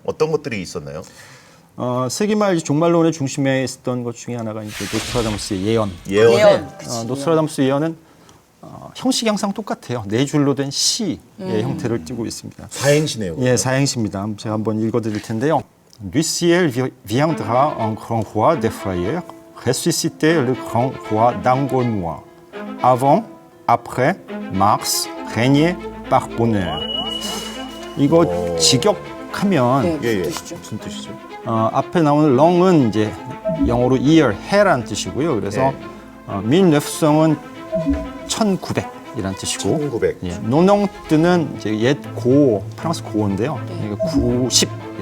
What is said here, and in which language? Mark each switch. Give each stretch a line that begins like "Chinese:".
Korean: 어떤 것들이 있었나요? 세기말 종말론의 중심에 있었던 것 중에 하나가 이제 노스트라다무스의 예언. 예언. 노스트라다무스 예언은 형식이 항상 똑같아요. 네 줄로 된 시의 형태를 띠고 있습니다. 사행시네요. 예, 사행시입니다. 제가 한번 읽어드릴 텐데요.
French: Du ciel viendra un grand roi des frayeurs, ressusciter le grand roi d'Angolmois. Avant, après, Mars, régner par bonheur.
Korean: 이거 직역하면 예, 예. 뜻이죠. 무슨 뜻이죠? 앞에 나오는 렁은 이제 영어로 year, 해란 뜻이고요. 그래서 밀네프성은 1900이란 뜻이고 1900. 예, 노농뜨는 이제 옛 고어, 프랑스 고어인데요. 그러니까 90이란